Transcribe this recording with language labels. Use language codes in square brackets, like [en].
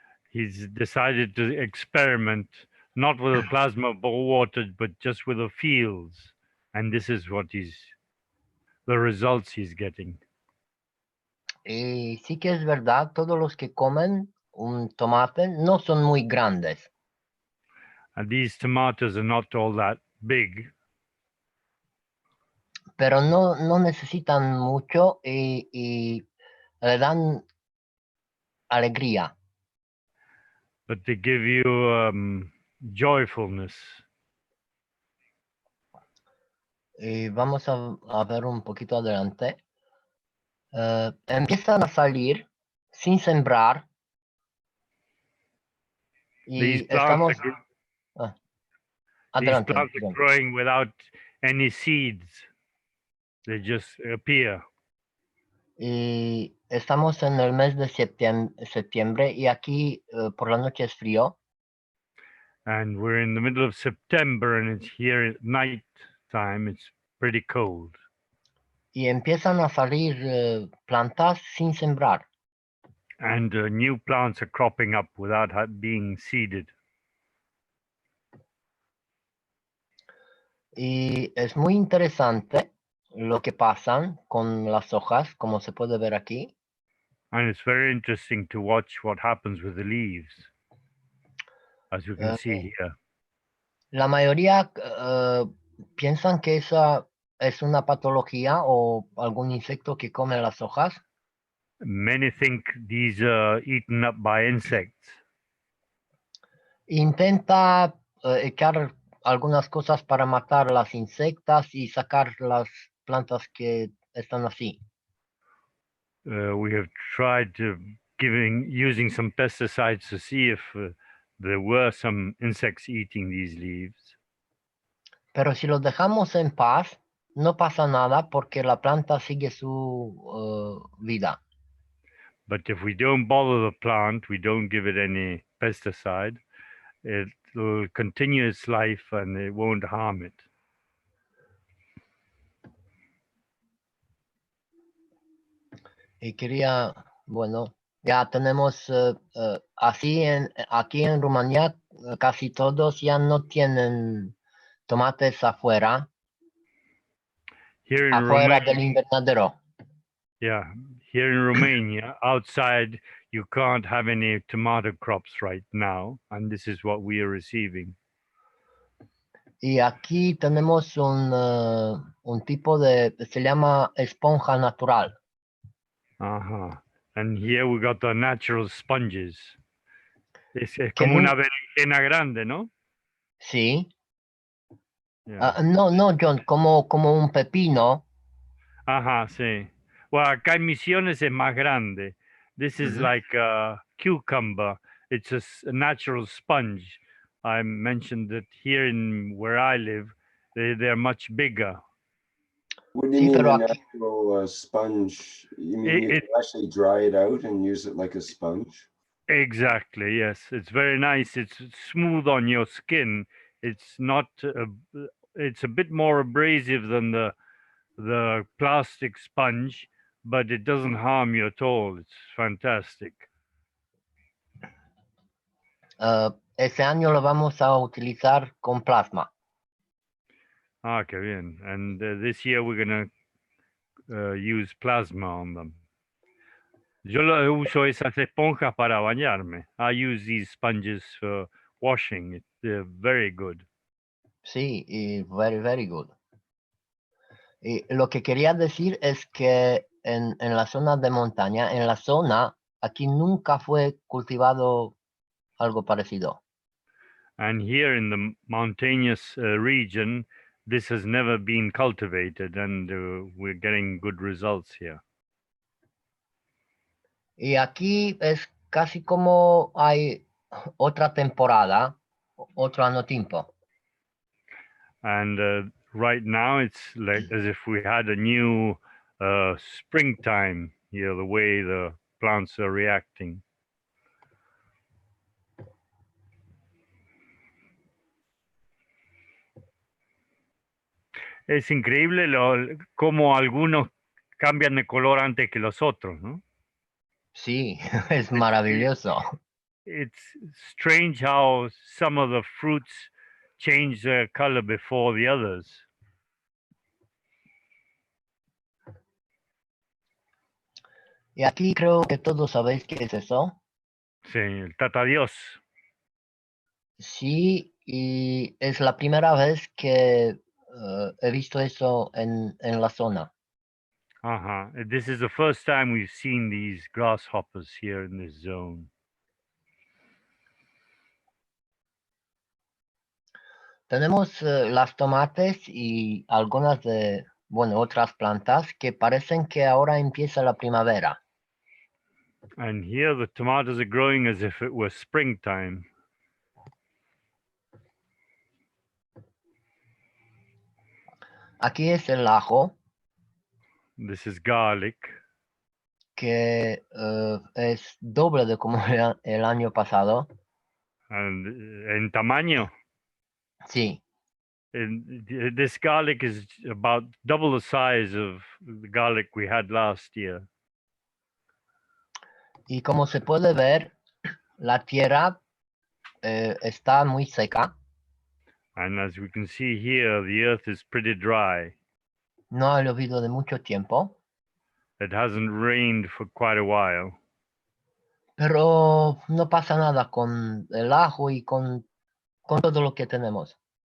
[en] He's decided to experiment not with the plasma water, but just with the fields. And this is what the results he's getting. [es] Y sí que es verdad, todos los que comen un tomate no son muy grandes. [en] And these tomatoes are not all that big. [es] Pero no necesitan mucho y le dan alegría. [en] But they give you joyfulness. [es] Y vamos a ver un poquito adelante. Empiezan a salir sin sembrar. [en] These [es] Y [en] plants, these [es] adelante. [en] plants are growing without any seeds. They just appear. [es] Y estamos en el mes de septiembre y aquí por la noche es frío. [en] And we're in the middle of September and it's here at night time. It's pretty cold. [es] Y empiezan a salir plantas sin sembrar. [en] And new plants are cropping up without being seeded. [es] Y es muy interesante lo que pasan con las hojas, como se puede ver aquí. [en] And it's very interesting to watch what happens with the leaves, as you can see here. [es] La mayoría piensan que esa es una patología o algún insecto que come las hojas. [en] Many think these are eaten up by insects. [es] Intenta echar algunas cosas para matar las insectas y sacar las plantas que están así. [en] We have tried using some pesticides to see if there were some insects eating these leaves. [es] Pero si los dejamos en paz, no pasa nada porque la planta sigue su vida. [en] But if we don't bother the plant, we don't give it any pesticide, it will continue its life and it won't harm it. [es] Y quería, bueno, ya tenemos aquí en Rumanía casi todos ya no tienen tomates afuera, [en] Here in [es] afuera del invernadero. [en] yeah, here in Romania, outside you can't have any tomato crops right now, and this is what we are receiving. [es] Y aquí tenemos un tipo de, se llama esponja natural. [en] And here we got the natural sponges. [es] Es como una berenjena grande, ¿no? Sí. [en] Yeah. [es] No, John, como un pepino. Sí. Well, acá en Misiones es más grande. [en] This is like a cucumber. It's a natural sponge. I mentioned that here in where I live, they're much bigger. What do you mean a natural sponge? You mean you can actually dry it out and use it like a sponge? Exactly, yes. It's very nice. It's smooth on your skin. It's not. It's a bit more abrasive than the plastic sponge, but it doesn't harm you at all. It's fantastic. [es] Ese año lo vamos a utilizar con plasma. Qué bien. [en] And this year we're gonna use plasma on them. [es] Yo uso esas esponjas para bañarme. [en] I use these sponges for washing. They're very good. [es] Sí, y [en] very, very good. [es] Y lo que quería decir es que en la zona de montaña, en la zona, aquí nunca fue cultivado algo parecido. [en] And here in the mountainous region, this has never been cultivated, and we're getting good results here. [es] Y aquí es casi como hay otra temporada, otro año tiempo. [en] And right now, it's like as if we had a new springtime here, the way the plants are reacting. [es] Es increíble cómo algunos cambian de color antes que los otros, ¿no? Sí, es maravilloso. [en] It's strange how some of the fruits change their color before the others. [es] Y aquí creo que todos sabéis qué es eso. Sí, el tata Dios. Sí, y es la primera vez que he visto eso en la zona. Uh-huh. [en] This is the first time we've seen these grasshoppers here in this zone. [es] Tenemos las tomates y algunas de, bueno, otras plantas que parecen que ahora empieza la primavera. [en] And here the tomatoes are growing as if it were springtime. [es] Aquí es el ajo, [en] This is garlic. [es] que es doble de como era el año pasado. [en] And [es] en tamaño, Sí, [en] this garlic is about double the size of the garlic we had last year. [es] y como se puede ver, la tierra está muy seca. [en] And as we can see here, the earth is pretty dry. [es] No ha llovido de mucho tiempo, [en] It hasn't rained for quite a while. [es] pero no pasa nada con el ajo y con todo lo que tenemos.